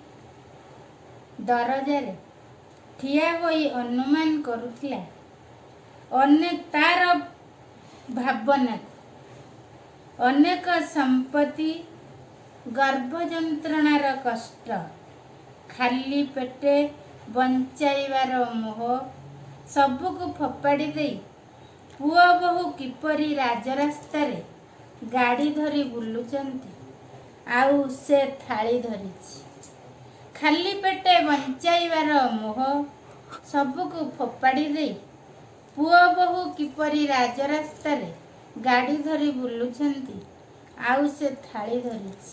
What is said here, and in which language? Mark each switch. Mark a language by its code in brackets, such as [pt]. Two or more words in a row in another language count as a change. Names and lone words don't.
[or] ଦରଜାରେ ଠିଆ ହୋଇ ଅନୁମାନ କରୁଥିଲା ଅନେକ ତାର ଭାବନା ଅନେକ ସମ୍ପତ୍ତି ଗର୍ଭ ଯନ୍ତ୍ରଣାର କଷ୍ଟ ଖାଲି ପେଟେ ବଞ୍ଚାଇବାର ମୋହ ସବୁକୁ ଫୋପାଡ଼ି ଦେଇ ପୁଅ ବୋହୂ କିପରି ରାଜରାସ୍ତାରେ ଗାଡ଼ି ଧରି ବୁଲୁଛନ୍ତି, ଆଉ ସେ ଥାଳି ଧରିଛି। ଖାଲି ପେଟେ ବଞ୍ଚାଇବାର ମୋହ ସବୁକୁ ଫୋପାଡ଼ି ଦେଇ ପୁଅ ବୋହୂ କିପରି ରାଜରାସ୍ତାରେ ଗାଡ଼ି ଧରି ବୁଲୁଛନ୍ତି, ଆଉ ସେ ଥାଳି ଧରିଛି।